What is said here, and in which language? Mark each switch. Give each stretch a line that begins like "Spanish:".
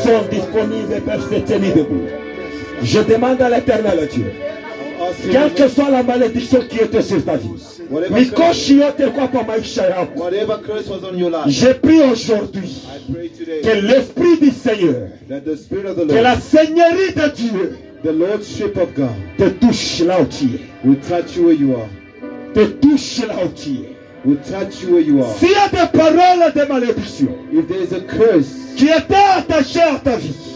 French: Disponible peuvent se tenir debout. Je demande à l'Éternel Dieu, quelle que soit la malédiction qui était sur ta vie,
English: Whatever curse was on your life,
French: je prie aujourd'hui
English: I pray today
French: que l'Esprit du Seigneur,
English: that the Spirit of the
French: que la
English: Lord,
French: Seigneurie de Dieu
English: the Lordship of God,
French: te touche là où tu es.
English: will touch you where you are.
French: Te touche là où tu es.
English: Will touch you where you are.
French: S'il y a des paroles de malédiction
English: If there is a curse
French: qui étaient attachées à ta vie,